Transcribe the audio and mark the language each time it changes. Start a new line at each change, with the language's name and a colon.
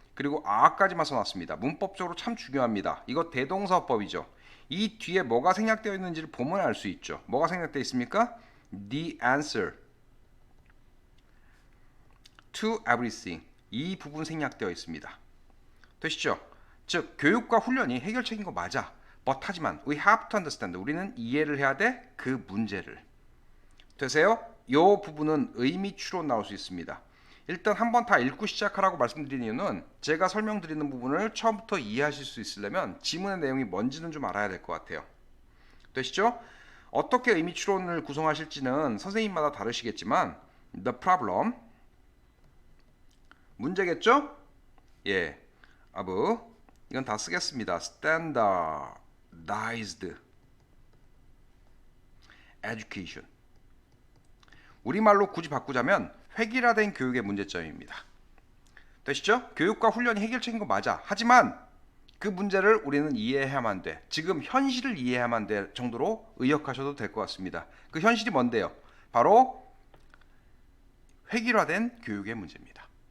Korean: 그리고 are까지만 써놨습니다. 문법적으로 참 중요합니다. 이거 대동사법이죠. 이 뒤에 뭐가 생략되어 있는지를 보면 알 수 있죠. 뭐가 생략되어 있습니까?
English: The answer to everything.
Korean: 이 부분 생략되어 있습니다. 되시죠? 즉 교육과 훈련이 해결책인 거 맞아.
English: but
Korean: 하지만
English: we have to understand.
Korean: 우리는 이해를 해야 돼. 그 문제를. 되세요? 이 부분은 의미 추론 나올 수 있습니다. 일단 한번 다 읽고 시작하라고 말씀드린 이유는 제가 설명드리는 부분을 처음부터 이해하실 수 있으려면 지문의 내용이 뭔지는 좀 알아야 될 것 같아요. 되시죠? 어떻게 의미 추론을 구성하실지는 선생님마다 다르시겠지만
English: the problem
Korean: 문제겠죠? of 이건 다 쓰겠습니다.
English: standardized education.
Korean: 우리말로 굳이 바꾸자면 획일화된 교육의 문제점입니다. 되시죠? 교육과 훈련이 해결책인 거 맞아. 하지만 그 문제를 우리는 이해해야만 돼. 지금 현실을 이해해야만 될 정도로 의역하셔도 될 것 같습니다. 그 현실이 뭔데요? 바로 획일화된 교육의 문제입니다.